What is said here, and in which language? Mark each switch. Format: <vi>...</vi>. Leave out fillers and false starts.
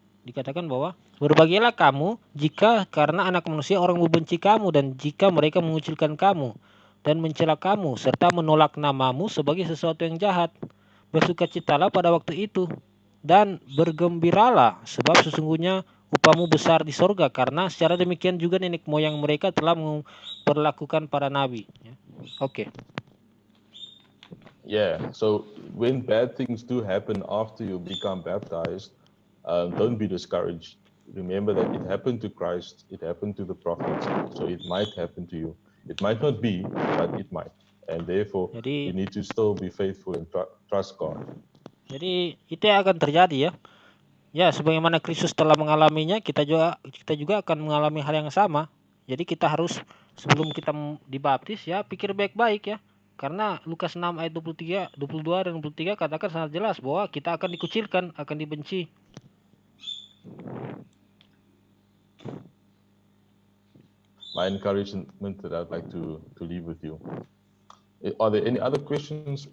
<id>Dikatakan bahwa berbahagialah kamu jika karena anak manusia orang membenci kamu dan jika mereka mengucilkan kamu dan mencela kamu serta menolak namamu sebagai sesuatu yang jahat. Bersukacitalah pada waktu itu dan bergembiralah sebab sesungguhnya upamu besar di sorga karena secara demikian juga nenek moyang mereka telah memperlakukan para nabi. Oke.</id> <en>Yeah, so when bad things do happen after you become baptized, don't be discouraged. Remember that it happened to Christ, it happened to the prophets, so it might happen to you. It might not be, but it might. And therefore, you</en> <id>Jadi</id> <en>need to still be faithful and trust God.</en> <id>Jadi itu yang akan terjadi ya. Ya, sebagaimana Kristus telah mengalaminya, kita juga akan mengalami hal yang sama. Jadi kita harus sebelum kita dibaptis ya pikir baik-baik ya. Karena Lukas 6 ayat 23, 22 dan 23 katakan sangat jelas bahwa kita akan dikucilkan, akan dibenci.</id> <en>My encouragement that I'd like to leave with you. Are there any other questions?</en>